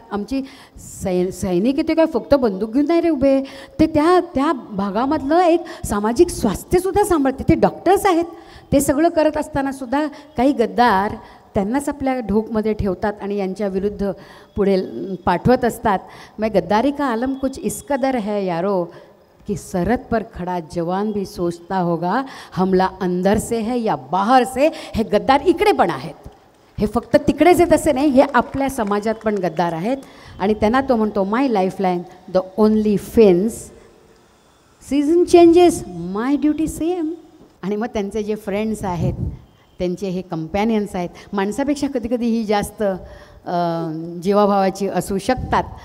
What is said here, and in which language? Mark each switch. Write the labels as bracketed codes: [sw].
[mr] आमची सैनिक ते काय फक्त बंदूक घेऊन नाही रे उभे, ते त्या भागामधलं एक सामाजिक स्वास्थ्यसुद्धा सांभाळते. ते डॉक्टर्स आहेत. ते सगळं करत असतानासुद्धा काही गद्दार त्यांनाच आपल्या ढोकमध्ये ठेवतात आणि यांच्या विरुद्ध पुढे पाठवत असतात. [hi] मैं गद्दारी का आलम कुछ इस कदर है यारो कि सरहद पर खड़ा जवान भी सोचता होगा हमला अंदर से है या बाहर से. [mr] हे गद्दार इकडे पण आहेत, हे फक्त तिकडेच आहेत असे नाही, हे आपल्या समाजात पण गद्दार आहेत. आणि त्यांना तो म्हणतो [en] My lifeline the only fence, season changes my duty same. [mr] आणि मग त्यांचे जे फ्रेंड्स आहेत, त्यांचे हे कंपॅनियन्स आहेत, माणसापेक्षा कधीकधी ही जास्त जीवाभावाची असू शकतात.